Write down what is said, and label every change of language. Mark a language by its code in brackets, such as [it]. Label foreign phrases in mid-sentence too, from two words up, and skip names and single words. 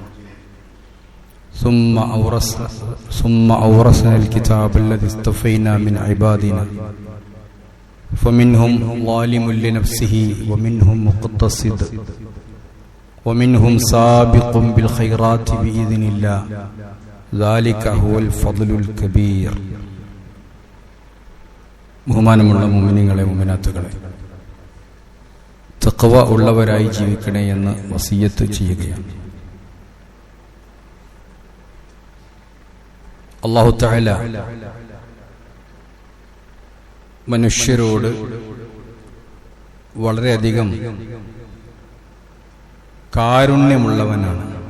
[ar] ثم أورثنا الكتاب الذي اصطفينا من عبادنا فمنهم ظالم لنفسه ومنهم مقتصد ومنهم سابق بالخيرات بإذن الله ذلك هو الفضل الكبير. [ml] ബഹുമാനമുള്ള മുഅ്മിനീങ്ങളെ മുഅ്മിനാത്തുകളെ, തഖ്വ ഉള്ളവരായി ജീവിക്കണേ എന്ന് വസിയ്യത്ത് ചെയ്യുകയാണ്. [ar] الله تعالى [ml] മനുഷ്യരോട് വളരെയധികം കാരുണ്യമുള്ളവനാണ്.